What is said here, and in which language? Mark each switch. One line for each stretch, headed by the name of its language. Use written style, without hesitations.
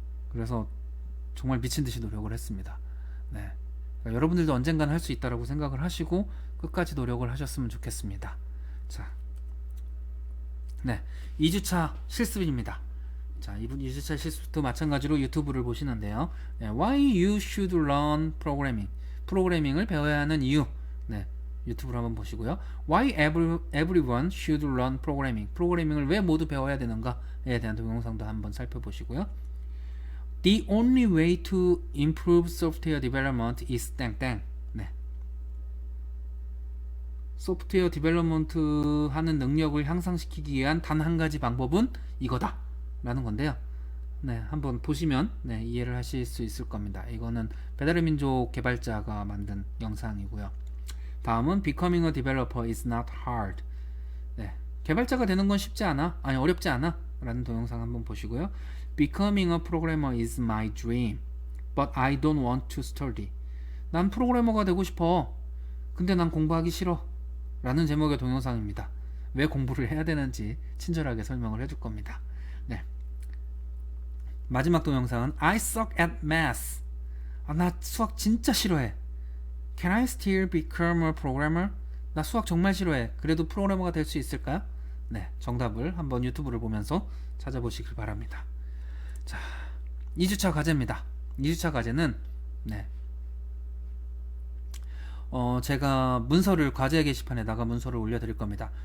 Korean: 그래서 정말 미친 듯이 노력을 했습니다. 네. 그러니까 여러분들도 언젠간 할 수 있다라고 생각을 하시고 끝까지 노력을 하셨으면 좋겠습니다. 자, 네, 2주차 실습입니다. 자, 이분 2주차 실습도 마찬가지로 유튜브를 보시는데요.
English: 네, Why you should learn programming.
Korean: 프로그래밍을 배워야 하는 이유. 네, 유튜브로 한번 보시고요.
English: Why everyone should learn programming.
Korean: 프로그래밍을 왜 모두 배워야 되는가에 대한 동영상도 한번 살펴보시고요.
English: The only way to improve software development is 땡땡.
Korean: 네. 소프트웨어 디벨롭먼트 하는 능력을 향상시키기 위한 단 한 가지 방법은 이거다 라는 건데요. 네, 한번 보시면 네, 이해를 하실 수 있을 겁니다. 이거는 배달의 민족 개발자가 만든 영상이고요. 다음은
English: Becoming a developer is not hard.
Korean: 네, 개발자가 되는 건 쉽지 않아, 아니 어렵지 않아 라는 동영상 한번 보시고요.
English: Becoming a programmer is my dream, but I don't want to study.
Korean: 난 프로그래머가 되고 싶어. 근데 난 공부하기 싫어. 라는 제목의 동영상입니다. 왜 공부를 해야 되는지 친절하게 설명을 해줄 겁니다. 네. 마지막 동영상은
English: I suck at math.
Korean: 나 수학 진짜 싫어해.
English: Can I still become a programmer?
Korean: 나 수학 정말 싫어해. 그래도 프로그래머가 될 수 있을까요? 네, 정답을 한번 유튜브를 보면서 찾아보시길 바랍니다. 자, 2주차 과제입니다. 2주차 과제는 네, 제가 문서를 과제 게시판에다가 문서를 올려드릴 겁니다.